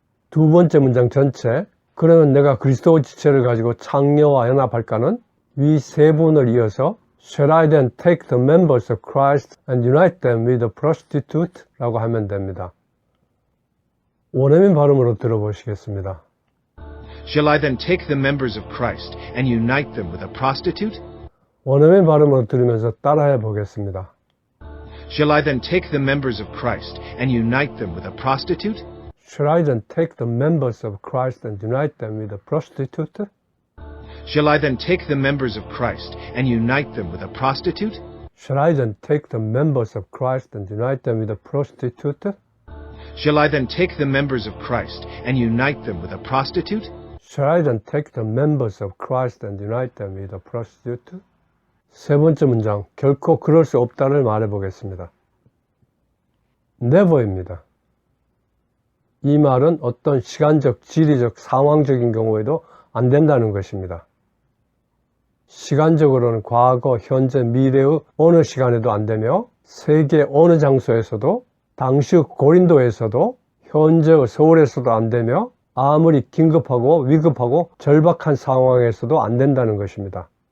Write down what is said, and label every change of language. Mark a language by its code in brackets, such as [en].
[ko] 두 번째 문장 전체 그러면 내가 그리스도 지체를 가지고 창녀와 연합할까는 위 세 부분을 이어서 [en] Shall I then take the members of Christ and unite them with a prostitute? [ko] 라고 하면 됩니다. 원어민 발음으로 들어보시겠습니다. [en] Shall I then take the members of Christ and unite them with a prostitute? [ko] 원어민 발음으로 들으면서 따라해 보겠습니다. [en] Shall I then take the members of Christ and unite them with a prostitute? Shall I then take the members of Christ and unite them with a prostitute? Shall I then take the members of Christ and unite them with a prostitute? Shall I then take the members of Christ and unite them with a prostitute? Shall I then take the members of Christ and unite them with a prostitute? Shall I then take the members of Christ and unite them with a prostitute? [ko] 세 번째 문장, 결코 그럴 수 없다를 말해 보겠습니다. [en] Never [ko] 입니다. 이 말은 어떤 시간적, 지리적, 상황적인 경우에도 안 된다는 것입니다. 시간적으로는 과거, 현재, 미래의 어느 시간에도 안 되며 세계 어느 장소에서도 당시 고린도에서도 현재의 서울에서도 안 되며 아무리 긴급하고 위급하고 절박한 상황에서도 안 된다는 것입니다.